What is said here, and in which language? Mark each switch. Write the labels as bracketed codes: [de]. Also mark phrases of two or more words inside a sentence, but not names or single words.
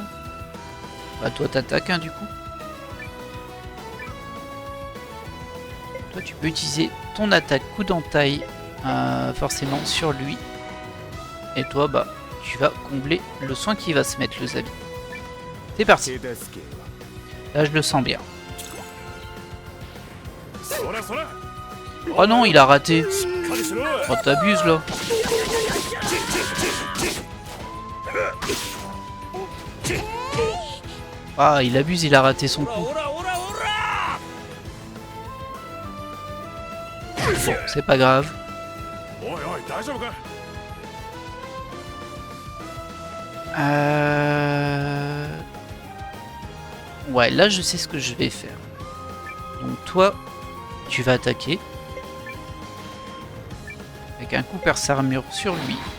[fr] Bah, toi, t'attaques, hein, du coup. Toi, tu peux utiliser ton attaque coup d'entaille forcément sur lui. Et toi, bah, tu vas combler le soin qui va se mettre, le Zabi. C'est parti. [ja] 手助け [fr] Là, je le sens bien. [ja] それそれ。 [fr] Oh non, il a raté. [ja] しっかりしろ。 [fr] Oh, t'abuses, là. Ah, il abuse, il a raté son [ja] オラ [fr] coup. [ja] オラオラオラ [fr] Bon, c'est pas grave. [ja] おいおい、大丈夫か。 [fr] Ouais, là je sais ce que je vais faire. Donc toi, tu vas attaquer. Avec un coup perce armure sur lui.